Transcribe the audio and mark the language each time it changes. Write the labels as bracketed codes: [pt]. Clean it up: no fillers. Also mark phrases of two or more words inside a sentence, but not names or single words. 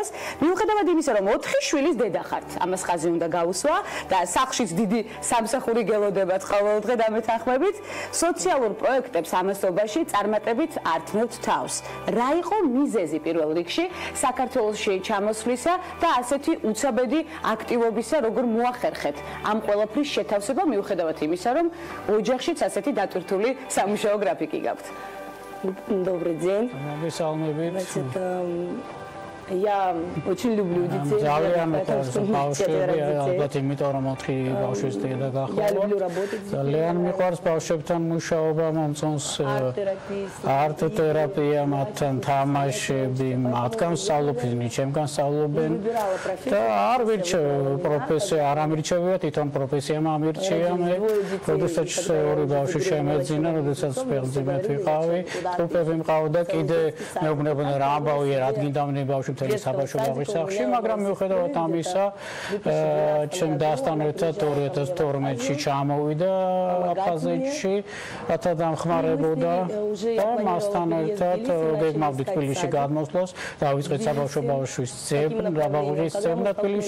[ka] მიუხედავად იმისა, რომ 4 შვილის დედა ხართ, ამას ხაზი უნდა გაუსვა და სახლშიც დიდი სამსახური გელოდებათ ყოველდღე დამეთანხმებით, სოციალურ პროექტებს ამასობაში წარმატებით ართმევთ თავს. რა იყო მიზეზი პირველ რიგში საქართველოში ჩამოსვლისა და ასეთი უცაბედი აქტივობისა, როგორ მოახერხეთ ამ ყველაფრის შეთავსება, მიუხედავად имისა, რომ ოჯახშიც асети დატვირთული სამუშაო გრაფიკი გაქვთ. [ru] Добрый день. Значит, я очень люблю детей. Я люблю работать. Арт-терапия, [ka] თამაშები, მათგან სწავლობენ, ჩემგან სწავლობენ. და არ პროფესია არ ამირჩევია, თვითონ პროფესია ამირჩია მე. როდესაც ორი ბავშვი შემეძინა, როდესაც ფეხმძიმედ ვიყავი, უფლები მყავდა კიდე მეუბნებოდნენ რა ამბავია, რადგან ბავშვი მთელი საბავშვო ბაღის სახლში, მაგრამ მიუხედავად ამისა, ჩემ დასთან ერთად 2012-ში ჩამოვიდა აფხაზეთში, რათა დამხმარებოდა და მასთან ერთად გეგმავდი თბილისში გადმოსვლას, დავიწყეთ საბავშვო ბავშვის ძებნა თბილისში.